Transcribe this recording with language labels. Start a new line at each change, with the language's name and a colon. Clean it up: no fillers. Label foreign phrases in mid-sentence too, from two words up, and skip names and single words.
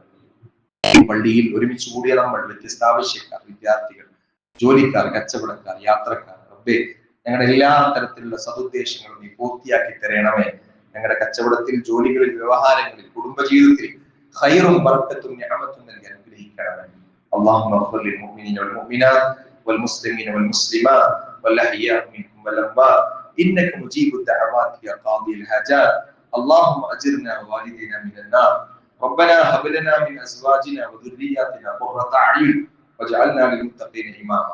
Malayalam: പള്ളിയിൽ ഒരുമിച്ച് കൂടിയ നമ്മൾ വ്യത്യസ്ത ആവശ്യക്കാർ, വിദ്യാർത്ഥികൾ, ജോലിക്കാർ, കച്ചവടക്കാർ, യാത്രക്കാർ, റബ്ബേ, ഞങ്ങളുടെ എല്ലാ തരത്തിലുള്ള സതുദ്ദേശങ്ങളും നീ പൂർത്തിയാക്കി തരണമേ. ഞങ്ങളുടെ കച്ചവടത്തിൽ, ജോലികളിൽ, വ്യവഹാരങ്ങളിൽ, കുടുംബജീവിതത്തിൽ ഖൈറും ബർക്കത്തും നിഅമത്തും നൽകി അനുഗ്രഹിക്കണമേ.
Arabic: اللهم اغفر للمؤمنين والمؤمنات والمسلمين والمسلمات والأحياء منهم والأموات إنك مجيب الدعوات يا قاضي الحاجات. اللهم أجرنا ووالدينا من النار. ربنا هب لنا من أزواجنا وذرياتنا قرة أعين واجعلنا للمتقين إماما.